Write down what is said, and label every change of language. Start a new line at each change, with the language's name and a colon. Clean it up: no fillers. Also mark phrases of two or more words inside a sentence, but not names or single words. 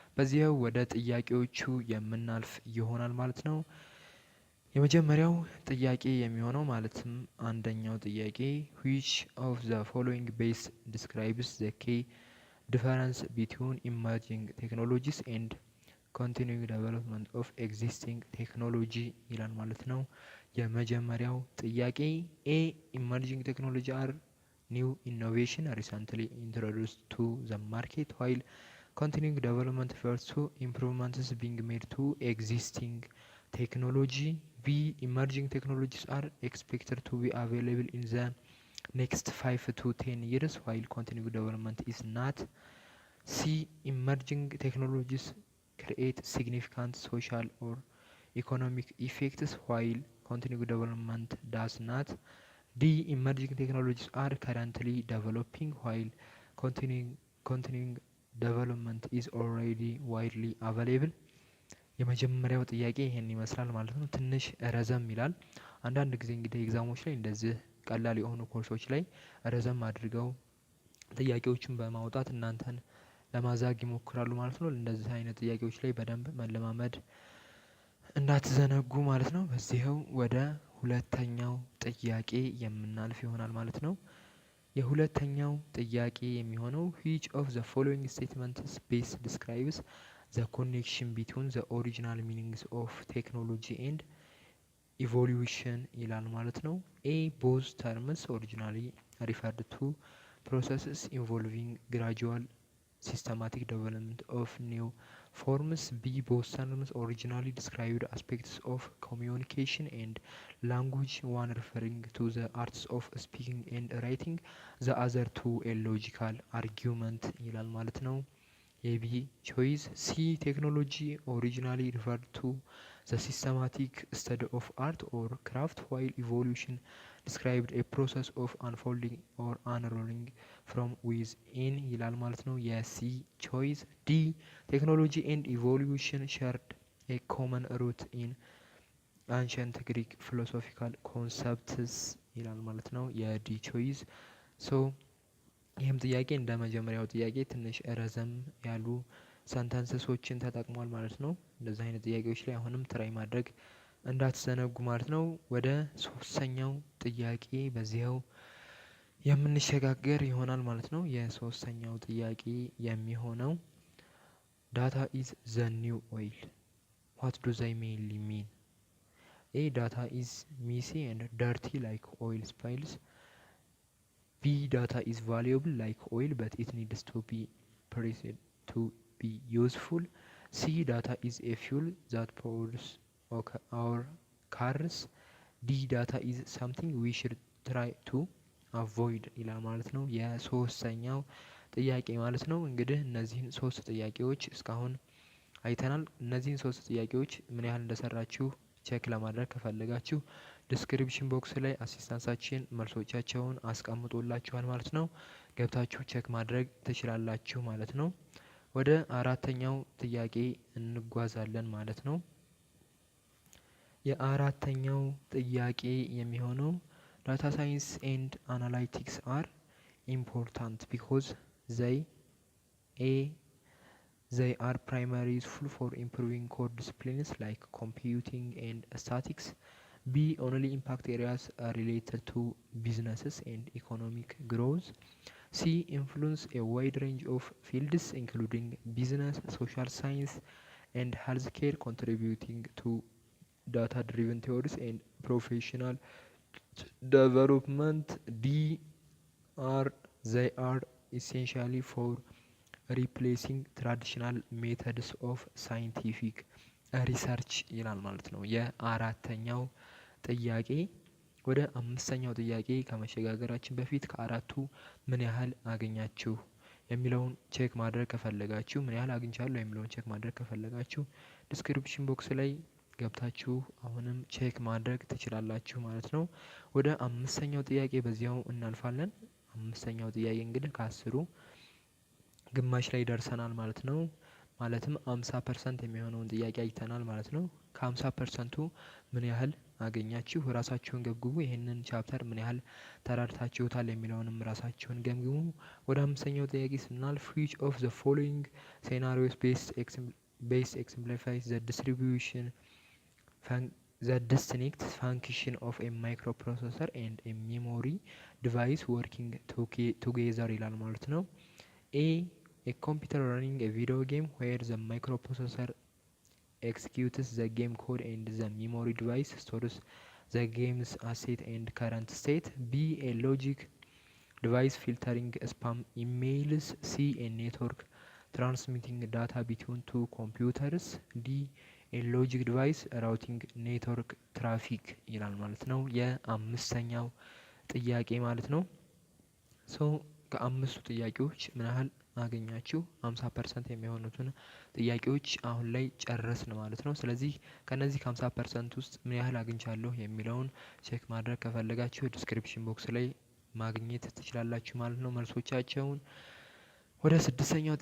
Amharic: በዚያው ወደ ጥያቄዎቹ የምናልፍ ይሆናል ማለት ነው። የመጀመሪያው ጥያቄ የሚሆነው ማለትም አንደኛው ጥያቄ which
English: of the following best describes the key difference between emerging technologies and continuing development of existing technology
Amharic: ይላል ማለት ነው። የመጀመሪያው ጥያቄ
English: A emerging technology are new innovation recently introduced to the market while continuing development refers to improvements being made to existing technology. B emerging technologies are expected to be available in the next 5 to 10 years while continuing development is not. C emerging technologies create significant social or economic effects while continuing development does not. D emerging technologies are currently developing while continuing development is already widely available.
Amharic: የመጀመሪያው ጥያቄ ይሄን ይመስላል ማለት ነው። ትንሽ ረዘም ይላል። አንዳንድ ጊዜ እንግዲህ ኤግዛሞች ላይ እንደዚህ ቀላል የሆኑ ኮርሶች ላይ ረዘም አድርገው ጥያቄዎችን በማውጣት እናንተን ለማዛግ ይሞክራሉ ማለት ነው። እንደዚህ አይነት ጥያቄዎች ላይ በደንብ መለማመድ እንዳትዘነጉ ማለት ነው። በዚህው ወደ ሁለተኛው ጥያቄ የምናልፍ ይሆናል ማለት ነው። የሁለተኛው ጥያቄ የሚሆነው
English: which of the following statements best describes the connection between the original meanings of technology and evolution
Amharic: ይላል ማለት ነው።
English: A both terms originally referred to processes involving gradual systematic development of new forms. B both terms originally described aspects of communication and language, one referring to the arts of speaking and writing, the other to a logical argument
Amharic: ይላል ማለት ነው። የቢ ቾይስ
English: C technology originally referred to the systematic study of art or craft while evolution described a process of unfolding or unrolling from within
Amharic: ይላል ማለት ነው። የሲ ቾይስ
English: D technology and evolution shared a common root in ancient Greek philosophical concepts
Amharic: ይላል ማለት ነው። የዲ ቾይስ ሶ ይህም ጥያቄ እንደ መጀመሪያው ጥያቄ ትንሽ ረዘም ያሉ ሰንተንስሶችን ተጠቅሟል ማለት ነው። እንደዚህ አይነት ጥያቄዎች ላይ አሁንም ትራይ ማድረግ እንዳትዘነጉ ማለት ነው። ወደ ሶስተኛው ጥያቄ በዚያው የምንሸጋገር ይሆናል ማለት ነው። የሶስተኛው ጥያቄ የሚሆነው
English: data is the new oil what do they mainly mean? A data is messy and dirty like oil spills. B data is valuable like oil but it needs to be pressed to be useful. C data is a fuel that powers our cars. D data is something we should try to avoid
Amharic: ይላል ማለት ነው። የሶስተኛው ጥያቄ ማለት ነው። እንግዲህ እነዚህን ሶስት ጥያቄዎች እስካሁን አይተናል። እነዚህን ሶስት ጥያቄዎች ምን ያህል እንደሰራችሁ ቼክ ለማድረግ ከፈለጋችሁ
English: description box
Amharic: ላይ አሲስታንሳችን መልሶቻቸውን አስቀምጦላችኋል ማለት ነው። ገብታችሁ ቼክ ማድረግ ትችላላችሁ ማለት ነው። ወደ አራተኛው ጥያቄ እንጓዛለን ማለት ነው። የአራተኛው ጥያቄ የሚሆነው
English: data science and analytics are important because they are primarily useful for improving core disciplines like computing and statistics. B only impact areas related to businesses and economic growth. C influence a wide range of fields including business, social science, and healthcare, contributing to data-driven theories and professional development. D they are essentially for replacing traditional methods of scientific research
Amharic: ይላል ማለት ነው። የአራተኛው ጥያቄ ወደ አምስተኛው ጥያቄ ከመሸጋገራችን በፊት ከአራቱ ምን ያህል አገኛችሁ የሚለውን ቼክ ማድረግ ከፈለጋችሁ ምን ያህል አግኝቻለሁ የሚለውን ቼክ ማድረግ ከፈለጋችሁ
English: description box
Amharic: ላይ ገብታችሁ አሁንም ቼክ ማድረግ ትችላላችሁ ማለት ነው። ወደ አምስተኛው ጥያቄ በዚያው እናልፋለን። አምስተኛው ጥያቄ እንግዲህ ከአስሩ ግማሽ ላይ ደርሰናል ማለት ነው። ማለትም 50% የሚሆነውን ጥያቄ አይተናል ማለት ነው። ከ50%ቱ ምን ያህል አገኛችሁ? ራሳችሁን ገምግሙ። ይህንን ቻፕተር ምን ያህል ተረድታችሁታል የሚለውንም ራሳችሁን ገምግሙ። ወደ አምስተኛው ጥያቄ ስናልፍ which
English: of the following scenarios best exemplifies the distribution the distinct function of a microprocessor and a memory device working together
Amharic: ይላል ማለት ነው።
English: a computer running a video game where the microprocessor executes the game code and the memory device stores the game's asset and current state. B a logic device filtering spam emails. C a network transmitting data between two computers. D a logic device routing network traffic
Amharic: ይላል ማለት ነው። የአምስተኛው ጥያቄ ማለት ነው። ከአምስቱ ጥያቄዎች ምን ያህል አገኛችሁ? 50% የሚሆኑትን ጥያቄዎች አሁን ላይ ጨረስን ማለት ነው። ስለዚህ ከነዚህ ከ50% ውስጥ ምን ያህል አግኝቻለሁ የሚለውን ቼክ ማድረግ ከፈለጋችሁ
English: description box
Amharic: ላይ ማግኘት ትችላላችሁ ማለት ነው መልሶቻቸውን። ወደ ስድስተኛው